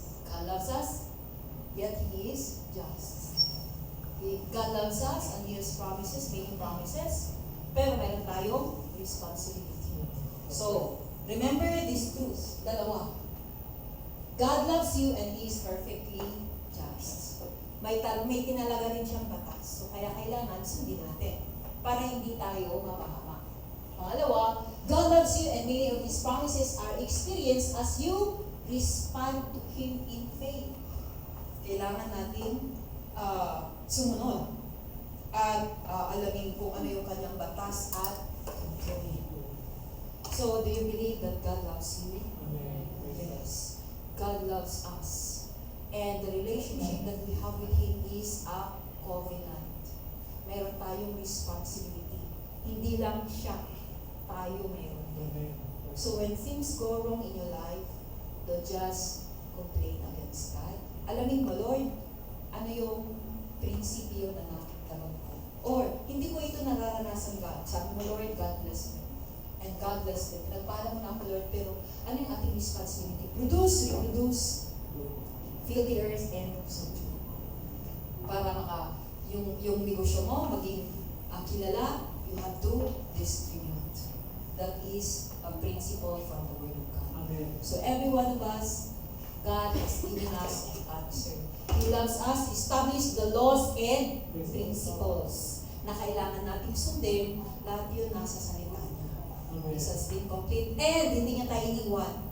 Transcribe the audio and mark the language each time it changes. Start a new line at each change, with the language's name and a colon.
English: God loves us, yet He is just. God loves us and He has promises, making promises,
Filipino: pero meron tayong
English: responsibility. So, remember this truth, dalawa. God loves you and He is perfectly just.
Filipino: May tinalaga rin siyang batas. So, kaya kailangan sundin natin para hindi tayo mapahama.
English: Pangalawa, God loves you and many of His promises are experienced as you respond to Him in faith.
Filipino: Kailangan natin sumunod at alamin kung ano yung kanyang batas at gawin.
English: So, do you believe that God loves you? Amen. Yes. God loves us. And the relationship that we have with Him is a covenant.
Filipino: Meron tayong responsibility. Hindi lang siya, tayo meron din. Amen.
English: So when things go wrong in your life, don't just complain against God.
Filipino: Alamin mo, Lord, ano yung prinsipyo na nakatanong ko?
English: Or,
Filipino: hindi ko ito nararanasan,
English: God.
Filipino: Sabi mo,
English: Lord, God bless me. And God bless them.
Filipino: Nagpala mo na ako, Lord, pero ano yung ating responsibility?
English: Produce, reproduce, fill the earth, and subdue.
Filipino: Para yung negosyo mo maging kilala,
English: you have to distribute. That is a principle from the Word of God. Amen. So every one of us, God has given us an answer. He loves us, established the laws and principles
Filipino: na kailangan nating sundin. Lahat yun nasa salita niya. Amen.
English: This has been complete.
Filipino: And hindi niya tayo iniwan.